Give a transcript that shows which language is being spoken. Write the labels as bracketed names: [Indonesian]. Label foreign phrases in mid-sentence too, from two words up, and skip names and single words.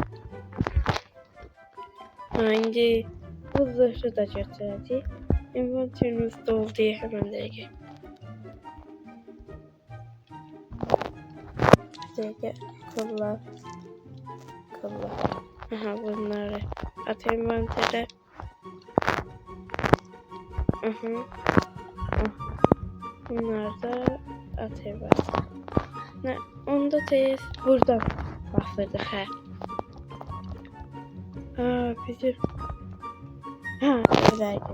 [Azerbaijani] İndi bu zırhı da götürəcəyik. İnventorimiz doldu hemen dəqiqə. Dəqiqə kollar. Aha, bunları at inventere. Bunlar da at inventere. Ne? Onda tez buradan basırdık ha. [Turkish] Bizim öyleydi.